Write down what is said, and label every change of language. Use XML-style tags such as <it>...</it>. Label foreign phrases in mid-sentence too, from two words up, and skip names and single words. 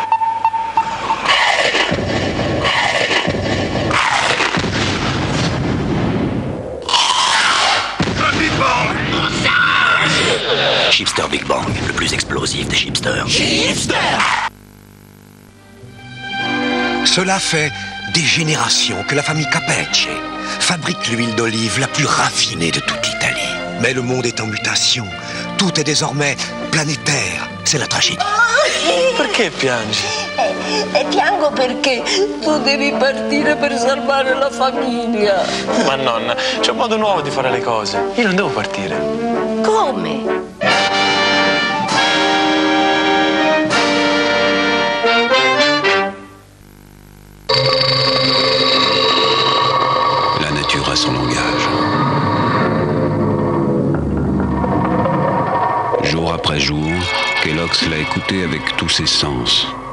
<fr>Chipster Big Bang, le plus explosif des chipsters. Chipster! Cela fait des générations que la famille Capecce fabrique l'huile d'olive la plus raffinée de toute l'Italie. Mais le monde est en mutation. Tout est désormais planétaire. C'est la tragédie.</fr> <it>Perché piangi? Piango perché tu devi partire per salvare la famiglia. Ma nonna, c'è un modo nuovo di fare le cose. Io non devo partire. Come?</it> <fr>La nature a son langage. Jour après jour, Kellogg's l'a écouté avec tous ses sens.</fr>